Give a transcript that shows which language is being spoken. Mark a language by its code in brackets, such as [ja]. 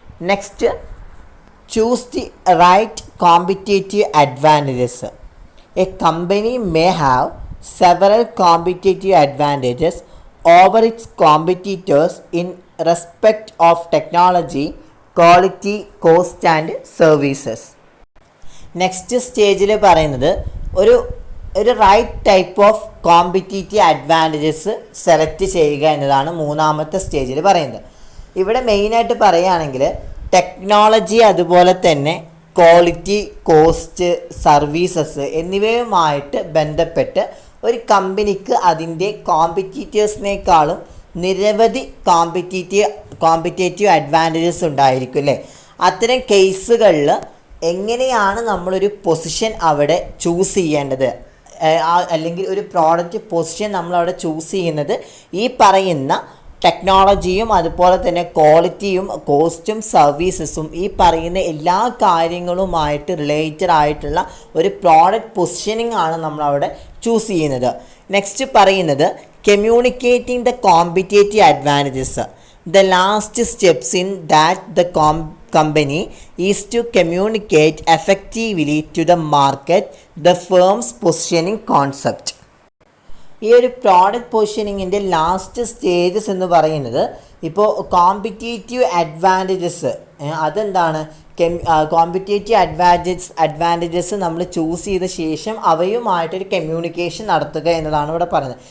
[en] Next, choose the right competitive advantages. A company may have several competitive advantages over its competitors in respect of technology, quality, cost and services. [ml] Next സ്റ്റേജിൽ പറയുന്നത് ഒരു right type of competitive advantages select ചെയ്യുക എന്നതാണ് മൂന്നാമത്തെ സ്റ്റേജിൽ പറയുന്നത്. ഇവിടെ മെയിനായിട്ട് പറയുകയാണെങ്കിൽ ടെക്നോളജി, അതുപോലെ തന്നെ ക്വാളിറ്റി, കോസ്റ്റ്, സർവീസസ് എന്നിവയുമായിട്ട് ബന്ധപ്പെട്ട് ഒരു കമ്പനിക്ക് അതിൻ്റെ കോമ്പറ്റീറ്റേഴ്സിനേക്കാളും നിരവധി കോമ്പറ്റേറ്റീവ് അഡ്വാൻറ്റേജസ് ഉണ്ടായിരിക്കും അല്ലേ. അത്തരം കേസുകളിൽ എങ്ങനെയാണ് നമ്മളൊരു പൊസിഷൻ അവിടെ ചൂസ് ചെയ്യേണ്ടത്, അല്ലെങ്കിൽ ഒരു പ്രോഡക്റ്റ് പൊസിഷൻ നമ്മളവിടെ ചൂസ് ചെയ്യുന്നത് ഈ പറയുന്ന ടെക്നോളജിയും അതുപോലെ തന്നെ ക്വാളിറ്റിയും കോസ്റ്റും സർവീസസും ഈ പറയുന്ന എല്ലാ കാര്യങ്ങളുമായിട്ട് റിലേറ്റഡ് ആയിട്ടുള്ള ഒരു പ്രോഡക്റ്റ് പൊസിഷനിങ് ആണ് നമ്മളവിടെ ചൂസ് ചെയ്യുന്നത്. [en] Next പറയുന്നത് communicating the competitive advantages. The last steps in that the company is to communicate effectively to the market the firm's positioning concept. [ml] ഈ ഒരു പ്രോഡക്റ്റ് പൊസിഷനിങ്ങിൻ്റെ ലാസ്റ്റ് സ്റ്റേജസ് എന്ന് പറയുന്നത് ഇപ്പോൾ കോമ്പറ്റേറ്റീവ് അഡ്വാൻറ്റേജസ് അതെന്താണ്? കോമ്പറ്റേറ്റീവ് അഡ്വാൻറ്റേജസ് നമ്മൾ choose ചെയ്ത ശേഷം അവയുമായിട്ടൊരു കമ്മ്യൂണിക്കേഷൻ നടത്തുക എന്നതാണ് ഇവിടെ പറയുന്നത്.